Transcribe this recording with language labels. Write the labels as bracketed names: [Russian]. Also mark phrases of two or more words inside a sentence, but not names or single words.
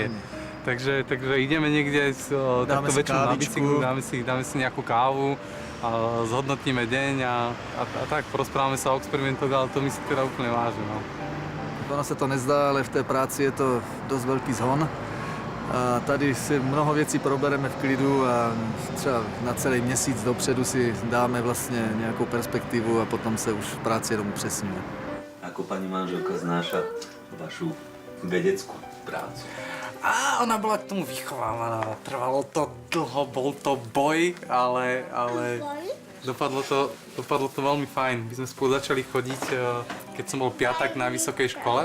[Slovak] Takže ideme niekde takto večer na bicyklu, dáme si nejakú kávu, a zhodnotíme deň a tak porozprávame sa o experimentoch, ale to my si teda úplne vážime. No. Ono sa to nezdá, ale v té práci je to dosť veľký zhon. [Czech] A tady si mnoho věcí probereme v klidu a třeba na celý měsíc dopředu si dáme vlastně nějakou perspektivu a potom se už v práci jenom upřesňuje. [Slovak] Ako pani manželka znáša vašu vedeckú prácu? A ona bola k tomu vychovávaná. Trvalo to dlho, bol to boj, ale dopadlo to veľmi fajn. My sme spolu začali chodiť, keď som bol piatak na vysokej škole.